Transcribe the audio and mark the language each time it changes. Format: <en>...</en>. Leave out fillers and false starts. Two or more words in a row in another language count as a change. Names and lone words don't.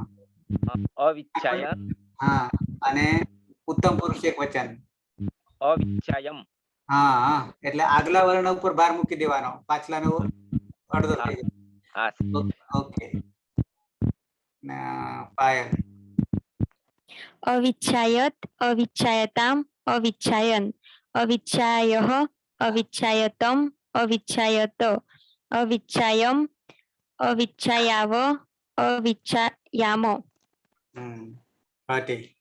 <sa>અવિચ્છાયન</sa> <gu>હા અને ઉત્તમ પુરુષ એકવચન.</gu> <sa>અવિચ્છાયમ.</sa> <gu>હા એટલે આગલા વર્ણ ઉપર ભાર મૂકી દેવાનો, પાછલાનો અડધો થઈ જાય. હા ઓકે પાયલ.</gu> <sa>अविच्छायत अविच्छायताम अविच्छायन अविच्छायः अविच्छायतम अविच्छायत अविच्छायम अविच्छायाव अविच्छायाम.</sa> <gu>પાટી.</gu>